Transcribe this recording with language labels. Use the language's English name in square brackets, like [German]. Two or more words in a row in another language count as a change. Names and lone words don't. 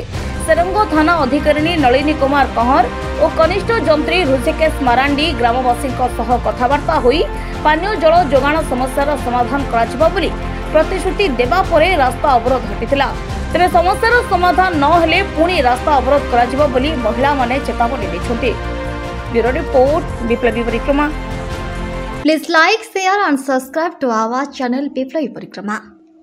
[Odia] ସେରଙ୍ଗ ଥାନା ଅଧିକାରିଣୀ ନଳିନୀ କୁମାର କହର ଓ କନିଷ୍ଠ ଯନ୍ତ୍ରୀ ଋଷିକେଶ ମାରାଣ୍ଡି ଗ୍ରାମବାସୀ କଥାବାର୍ତ୍ତା ହୋଇ ପାନୀୟ ଜଳ ଯୋଗାଣ ସମସ୍ୟାର ସମାଧାନ କରାଯିବ ବୋଲି ପ୍ରତିଶ୍ରୁତି ଦେବା ପରେ ରାସ୍ତା ଅବରୋଧ ହଟିଥିଲା। ତେବେ ସମସ୍ୟାର ସମାଧାନ ନ ହେଲେ ପୁଣି ରାସ୍ତା ଅବରୋଧ କରାଯିବ ବୋଲି ମହିଳା ମାନେ ଚେତାବନୀ ଦେଇଛନ୍ତି। [English] Bureau report Viplavi Parikrama. Please like, share and subscribe to our channel Viplavi Parikrama.